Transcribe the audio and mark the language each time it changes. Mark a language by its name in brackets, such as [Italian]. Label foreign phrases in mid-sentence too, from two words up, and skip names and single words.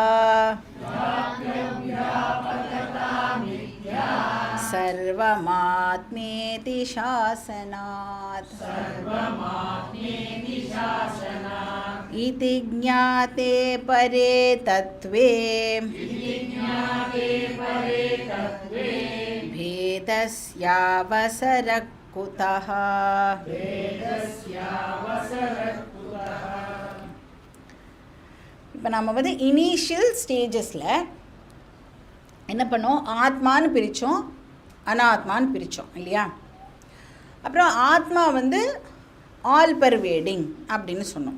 [Sanskrit] सर्वमात्मेति शासनात् इति ज्ञाते परे तत्त्वे भेदस्यावसरः कुतः. [Tamil] இப்போ நம்ம வந்து [English] initial stagesil [Tamil] என்ன பண்ணோம்? ஆத்மான்னு பிரித்தோம், அனாத்மான்னு பிரித்தோம் இல்லையா. அப்புறம் ஆத்மா வந்து [English] all pervading [Tamil] அப்படின்னு சொன்னோம்.